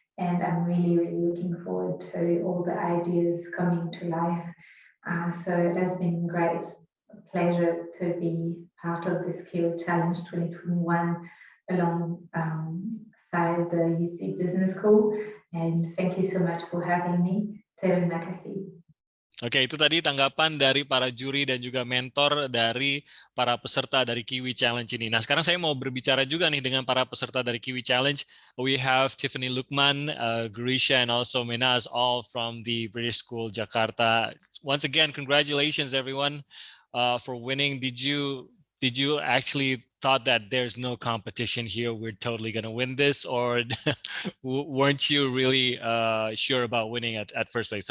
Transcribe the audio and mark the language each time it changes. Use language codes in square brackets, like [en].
[en] And I'm really looking forward to all the ideas coming to life. So it has been great pleasure to be part of this KIWI Challenge 2021 alongside the UC Business School. And thank you so much for having me. [id] Terima kasih. Oke, itu tadi tanggapan dari para juri dan juga mentor dari para peserta dari KIWI Challenge ini. Nah, sekarang saya mau berbicara juga nih dengan para peserta dari KIWI Challenge. [en] We have Tiffany Lukman, Grisha, and also Minaz, all from the British School, Jakarta. Once again, congratulations, everyone, for winning. Did you actually thought that there's no competition here, we're totally going to win this, or weren't you really sure about winning at first place?